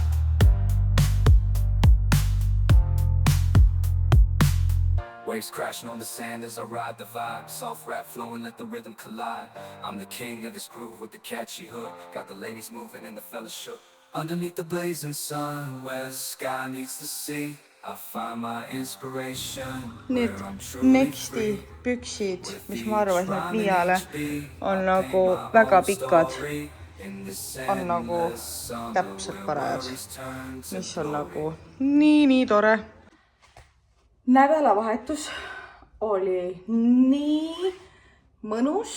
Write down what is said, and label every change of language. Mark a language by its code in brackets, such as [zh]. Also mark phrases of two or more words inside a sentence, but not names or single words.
[en] Waves crashing on the sand as I ride the vibe. Soft rap flowing, let the rhythm collide. I'm the king of this groove with the catchy hook. Got the ladies moving and the fellas shook. Underneath the blazing sun, where the sky meets the sea, I find my inspiration. [et] Need Nexti püksid, mis ma arvasin, et Miiale on nagu väga pikad. On nagu täpselt parajad, mis on nagu nii tore. Nädalavahetus oli nii mõnus.